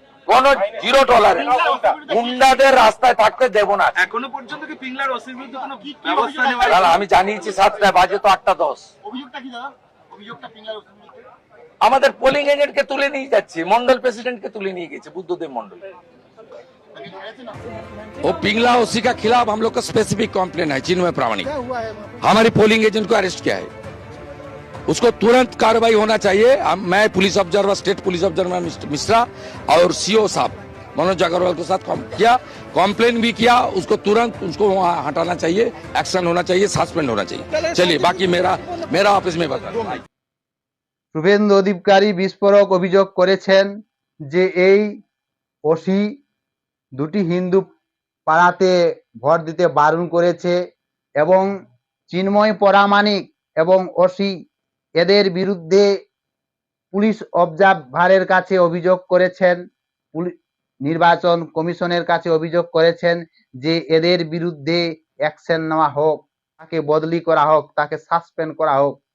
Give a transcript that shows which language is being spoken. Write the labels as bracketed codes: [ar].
[bn] কোন zero tolerance, গুন্ডাদের রাস্তায় থাকতে দেব না। এখনো পর্যন্ত কি পিংলার ওসির বিরুদ্ধে কোনো ব্যবস্থা নেওয়া? দাদা আমি জানিয়েছি 7টায়, বাজে তো 8টা 10। অভিযোগটা কি দাদা? অভিযোগটা পিংলার ওসির বিরুদ্ধে? আমাদের পোলিং এজেন্টকে তুলে নিয়ে যাচ্ছে, মন্ডল প্রেসিডেंटকে তুলে নিয়ে গেছে, বুদ্ধদেव मंडल। [hi] वो पिंगला उसी का खिलाफ हम लोग का स्पेसिफिक कॉम्प्लेन है चिन्मय प्रामाणिक। हमारी पोलिंग एजेंट को अरेस्ट किया है, उसको तुरंत कार्रवाई होना चाहिए। मैं police observer, state police observer Mishra और सीओ साहब मनोज अग्रवाल के साथ किया, कॉम्प्लेन भी किया, उसको तुरंत उसको वहां हटाना चाहिए, एक्शन होना चाहिए, सस्पेंड होना चाहिए। चलिए बाकी मेरा ऑफिस में बता। [bn] শুভেন্দু অধিকারী বিস্ফোরক অভিযোগ করেছেন যে এই ওসি দুটি হিন্দু পাড়াতে ভোট দিতে বারণ করেছে এবং চিন্ময় পরামানিক এবং ওসি এদের বিরুদ্ধে পুলিশ অবজারভারের কাছে অভিযোগ করেছেন, নির্বাচন কমিশনের কাছে অভিযোগ করেছেন যে এদের বিরুদ্ধে অ্যাকশন নেওয়া হোক, তাকে বদলি করা হোক, তাকে সাসপেন্ড করা হোক।